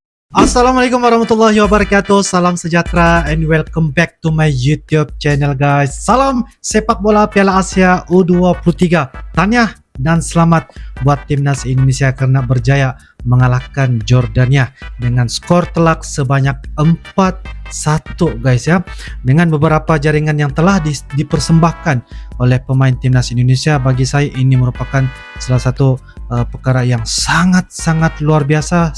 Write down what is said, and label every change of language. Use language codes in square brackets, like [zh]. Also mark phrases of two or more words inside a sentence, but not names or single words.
[ar] السلام عليكم ورحمة الله وبركاته. [ms] Salam sejahtera [en] and welcome back to my YouTube channel guys. [ms] Salam sepak bola Piala Asia U23. Tahniah dan selamat buat timnas Indonesia karena berjaya mengalahkan Jordania dengan skor telak sebanyak 4-1 guys ya. Dengan beberapa jaringan yang telah dipersembahkan oleh pemain timnas Indonesia, bagi saya ini merupakan salah satu perkara yang sangat-sangat luar biasa.